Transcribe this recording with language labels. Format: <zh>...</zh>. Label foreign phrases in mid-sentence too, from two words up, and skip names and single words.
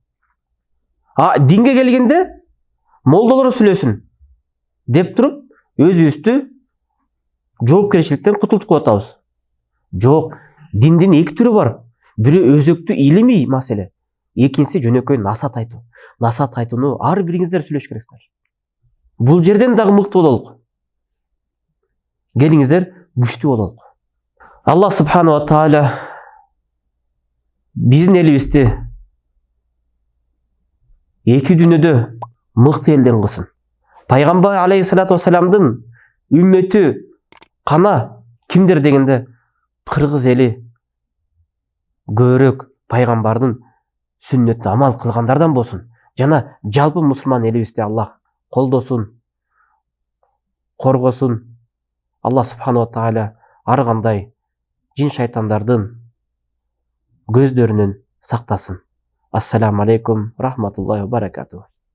<ky>Динге келгенде молдолор сүйлөсүн деп туруп, өзүбүздү жоопкерчиликтен кутултуп коюп атабыз. Жок, диндин эки түрү бар. Бири өзөктүү илимий маселе, экинчиси жөнөкөй насаат айтуу. Насаат айтууну ар бириңиздер сүйлөш керексиздер. Бул жерден дагы мыкты бололук. Келиңиздер, күчтүү бололук.</ky> <ar>الله سبحانه وتعالى</ar> <ky>биздин элибизди эки дүйнөдө мыкты элден кылсын. Пайгамбар</ky> <ar>عليه الصلاة والسلام</ar> <ky>үммөтү кана кимдер дегенде, кыргыз эли көбүрөөк пайгамбардын сүннөтүнө амал кылгандардан болсун. Жана жалпы мусулман элибизди Аллах колдосун, коргосун.</ky> <ar>الله سبحانه وتعالى</ar> <ky>ар кандай жин шайтандардын көздөрүнөн сактасын.</ky> <ar>السلام عليكم ورحمة الله وبركاته.</ar>